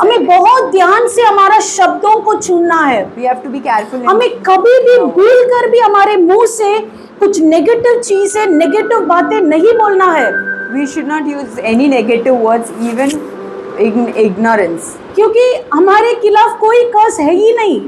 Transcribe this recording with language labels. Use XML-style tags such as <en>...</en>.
<hi>हमें बहुत ध्यान से हमारा शब्दों को चुनना है,</hi> <en>We have to be careful. in-</en> <hi>हमें कभी भी भूल कर भी हमारे मुंह से कुछ नेगेटिव चीजें, नेगेटिव बातें नहीं बोलना है,</hi> <en>We should not use any negative words, even in ignorance,</en> <hi>क्योंकि हमारे खिलाफ कोई कर्स है ही नहीं,</hi>